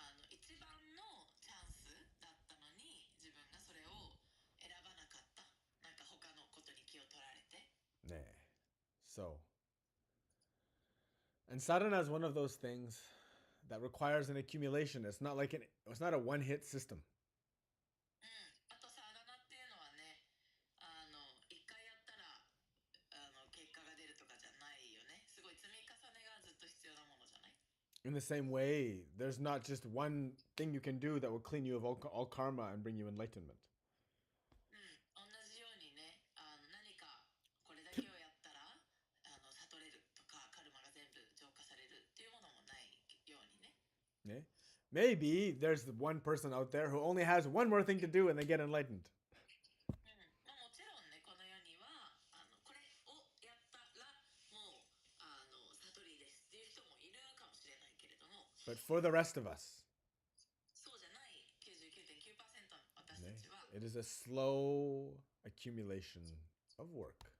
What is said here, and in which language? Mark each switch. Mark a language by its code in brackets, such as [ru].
[ja] 一番のチャンスだったのに自分がそれを選ばなかった。なんか他のことに気を取られて。 [en] So, and sadhana is one of those things that requires an accumulation. It's not a one-hit system. [ja] あとサダナっていうのはね、一回やったら結果が出るとかじゃないよね。すごい積み重ねがずっと必要なものじゃない？ [en] In the same way, there's not just one thing you can do that will clean you of all karma and bring you enlightenment. [ja] 同じようにね、何かこれだけをやったら悟れるとかカルマが全部浄化されるっていうものもないようにね。 [en] Maybe there's one person out there who only has one more thing to do and they get enlightened. [ja] もちろんね、この世にはこれをやったらもう悟りですっていう人もいるかもしれないけれども、 [en] But for the rest of us, [ja] そうじゃない 99.9% の私たちは、 [en] it is a slow accumulation of work.